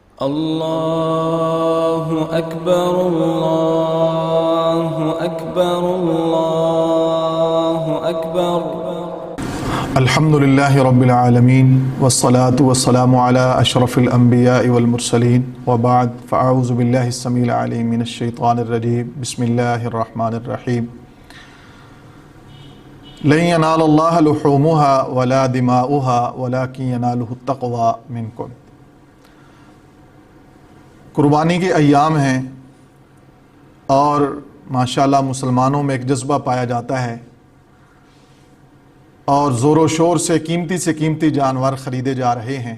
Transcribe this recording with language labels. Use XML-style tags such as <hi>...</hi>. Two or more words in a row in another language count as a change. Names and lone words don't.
<ar>اللہ اکبر اللہ اکبر اللہ اکبر۔ الحمد للہ رب العالمین والصلاة والسلام علی اشرف الانبیاء والمرسلین وبعد، فاعوذ باللہ السمیع العلیم من الشیطان الرجیم، بسم اللہ الرحمن الرحیم۔ لن ینال اللہ لحومها ولا دماؤها ولکن ینالہ التقوی منکم۔</ar> <ur>قربانی کے ایام ہیں اور ماشاءاللہ مسلمانوں میں ایک جذبہ پایا جاتا ہے اور زور و شور سے قیمتی جانور خریدے جا رہے ہیں۔</ur>